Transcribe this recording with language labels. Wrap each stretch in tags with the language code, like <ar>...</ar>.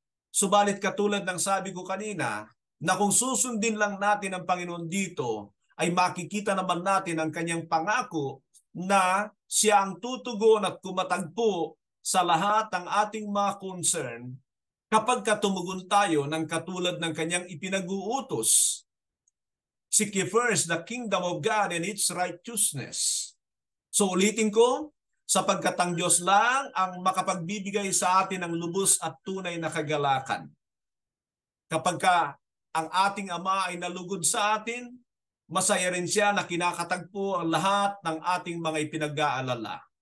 <tl>Subalit katulad ng sabi ko kanina, na kung susundin lang natin ang Panginoon dito, ay makikita naman natin ang kanyang pangako na siya ang tutugon at kumatagpo sa lahat ng ating mga concern kapag katumugon tayo ng katulad ng kanyang ipinag-uutos.</tl> <en>Seek ye first the kingdom of God and its righteousness.</en> <tl>So ulitin ko, sapagkat ang Diyos lang ang makapagbibigay sa atin ng lubos at tunay na kagalakan. Kapag ang ating Ama ay nalugod sa atin, masaya rin siya na kinakatagpo ang lahat ng ating mga ipinag-aalala.</tl>